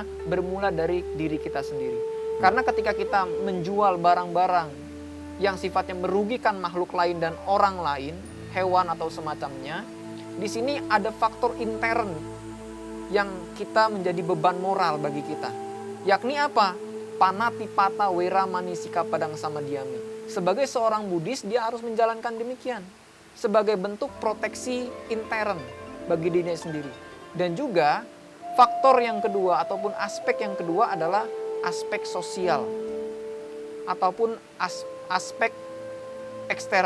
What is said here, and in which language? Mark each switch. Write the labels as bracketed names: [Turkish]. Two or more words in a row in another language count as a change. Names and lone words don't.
[Indonesian] Bermula dari diri kita sendiri. Karena ketika kita menjual barang-barang yang sifatnya merugikan makhluk lain dan orang lain, hewan atau semacamnya, di sini ada faktor intern yang kita menjadi beban moral bagi kita. Yakni apa? [Pali] Panatipata wera manisika padang samadhyami. [Indonesian] Sebagai seorang Buddhis, dia harus menjalankan demikian. Sebagai bentuk proteksi intern bagi dirinya sendiri. Dan juga faktor yang kedua ataupun aspek yang kedua adalah aspek sosial. Ataupun aspek ekstern.